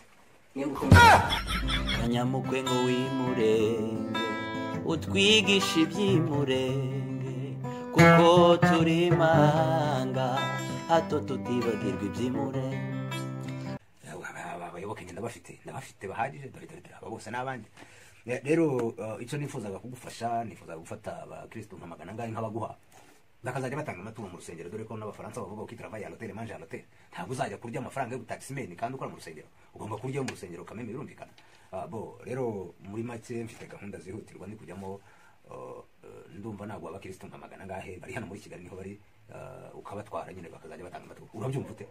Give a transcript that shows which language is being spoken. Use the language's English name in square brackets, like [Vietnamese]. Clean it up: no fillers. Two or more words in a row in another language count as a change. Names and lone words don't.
[Kinyarwanda] Kanyamukwe ngo wimurenge utwigisha iby'imurenge kuko turi manga hato tutibagirwa iby'imurenge abayoboke ndabafite bahagije dore aba bose n'abandi rero icyo nifuzaga kugufasha nifuzaga gufata abakristo nkamagana ngahe nkabaguha bakazajya batanga amaturo mu rusengero dore ko n'abafaransa bavuga ko [French] travail à l'hôtel manger à l'hôtel [Kinyarwanda] ntabwo uzajya kurya amafaranga yo taximeni kandi ukora mu rusengero ugomba kurya mu rusengero kameme birumvikana bo rero muri make mfite gahunda zihutirwa ndi kujyamo ndumva nagwa abakristo nkamagana ngahe bari hano muri Kigali niho bari ukabatwara nyine bakazajya batanga amaturo urabyumva ute